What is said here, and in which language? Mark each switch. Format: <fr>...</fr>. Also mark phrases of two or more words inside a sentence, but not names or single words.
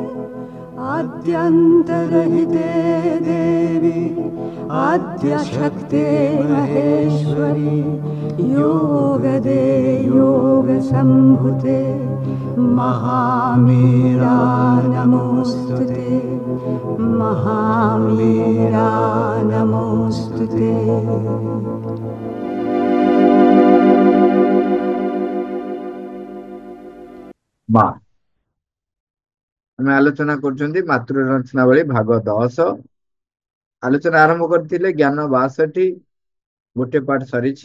<sa>आद्यन्तरहिते देवी आद्यशक्ते महेश्वरी योगदे योगसम्भुते महामीरा नमोऽस्तुते महामीरा नमोऽस्तुते।</sa> <or>ଆମେ ଆଲୋଚନା କରୁଛନ୍ତି ମାତୃ ରଚନାବଳୀ ଭାଗ 10। ଆଲୋଚନା ଆରମ୍ଭ କରିଥିଲେ ଜ୍ଞାନ 62, ଗୋଟେ ପାଠ ସରିଛି।</or>